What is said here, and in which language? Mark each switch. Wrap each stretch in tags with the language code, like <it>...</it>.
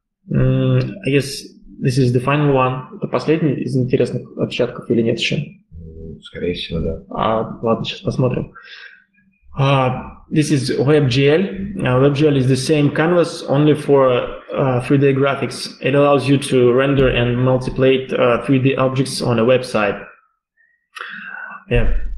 <en>I guess this is the final one.</en> <ru>Это последний из интересных отпечатков или нет еще? Скорее всего, да. Ладно, сейчас посмотрим.</ru> <en>This is WebGL. WebGL is the same canvas, only for 3D graphics. It allows you to render and multiply 3D objects on a website. Yeah.</en>